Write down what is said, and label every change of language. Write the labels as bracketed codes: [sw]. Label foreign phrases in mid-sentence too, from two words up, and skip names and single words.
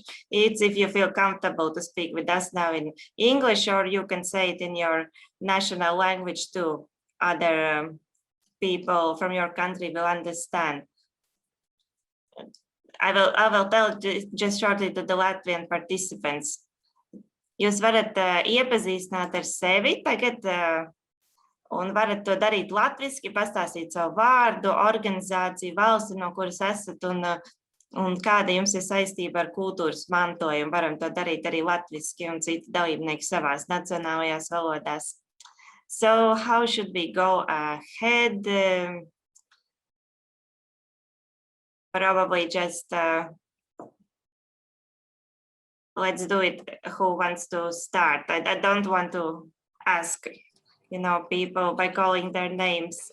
[en] It's if you feel comfortable to speak with us now in English, or you can say it in your national language too. Other people from your country will understand. I will tell just shortly to the Latvian participants. [lv] Jūs varat iepazīstināt ar sevi tagad, un varat to darīt latviski, pastāstīt savu vārdu, organizāciju, valsti, no kuras esat, un kāda jums ir saistība ar kultūras mantojumu. Varam to darīt arī latviski un citi dalībnieki savās nacionālajās valodās. [en] So how should we go ahead? Probably just let's do it. Who wants to start? I don't want to ask, people by calling their names.